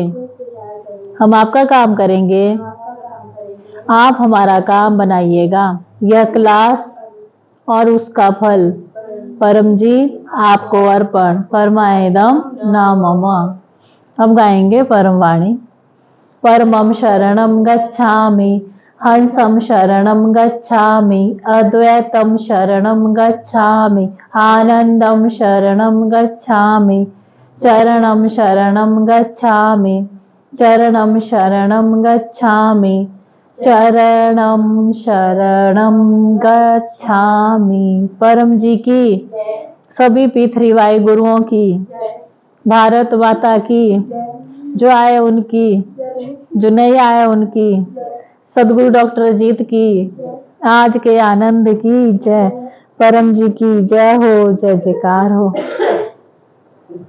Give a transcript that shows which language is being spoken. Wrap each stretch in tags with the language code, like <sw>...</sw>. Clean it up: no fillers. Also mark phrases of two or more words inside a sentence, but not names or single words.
<hi>हम आपका काम करेंगे, आप हमारा काम बनाइएगा। यह क्लास और उसका फल परम जी आपको अर्पण। परमायदम नामम। हम गाएंगे परम वाणी।</hi> <sa>परमं शरणं गच्छामि, हंसं शरणं गच्छामि, अद्वैतं शरणं गच्छामि, आनंदं शरणं गच्छामि, चरणं शरणं गच्छामि, चरणं शरणं गच्छामि, चरणं शरणं गच्छामि।</sa> <hi>परम जी की, सभी P3Y गुरुओं की, भारत माता की, जो आए उनकी, जो नहीं आए उनकी, सद्गुरु डॉक्टर अजीत की, आज के आनंद की जय। परम जी की जय हो, जय जयकार हो।</hi>